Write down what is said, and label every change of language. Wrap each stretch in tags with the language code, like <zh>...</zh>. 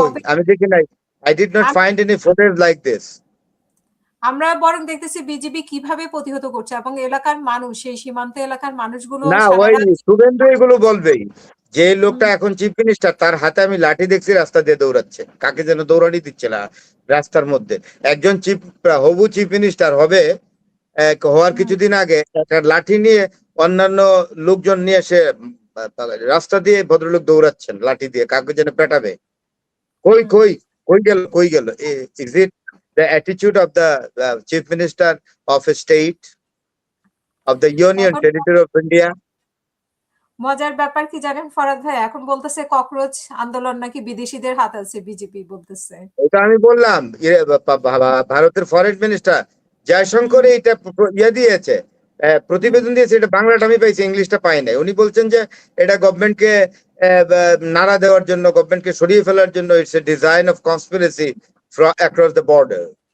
<bn>আমি দেখি নাই,</bn> <en>I did not find any footage like this.</en> <bn>আমরা বরং দেখতেছি বিজিবি কিভাবে প্রতিহত করছে এবং এলাকার মানুষ, সেই সীমান্ত এলাকার মানুষগুলো না, ওই শুভেন্দু এগুলো বলবেই। যে লোকটা এখন চিফ মিনিস্টার, তার হাতে আমি লাঠি দেখছি রাস্তা দিয়ে দৌড়াচ্ছে, কাকে যেন দৌড়ানি দিচ্ছে না রাস্তার মধ্যে। একজন হবু চিফ মিনিস্টার হবে, হওয়ার কিছুদিন আগে একটা লাঠি নিয়ে অন্যান্য লোকজন নিয়ে এসে রাস্তা দিয়ে ভদ্রলোক দৌড়াচ্ছেন লাঠি দিয়ে, কাকে যেন পেটাবে। কই কই কই গেল?</bn> <en>Is it the attitude of the chief minister of a state of the union territory of India?</en> <bn>মজার ব্যাপার কি জানেন ফরাদ ভাই, এখন বলতেছে ককরোচ আন্দোলন নাকি বিদেশিদের হাত আছে, বিজেপি বলতেছে। এটা আমি বললাম, ভারতের ফরেন মিনিস্টার জয়শঙ্কর এটা দিয়েছে, প্রতিবেদন দিয়েছে। এটা বাংলাটা আমি পাইছি, ইংলিশটা পাই নাই। উনি বলছেন যে এটা গভর্নমেন্টকে নাড়া দেওয়ার জন্য, গভর্নমেন্টকে সরিয়ে ফেলার জন্য,</bn> <en>It's a design of conspiracy across the border.</en>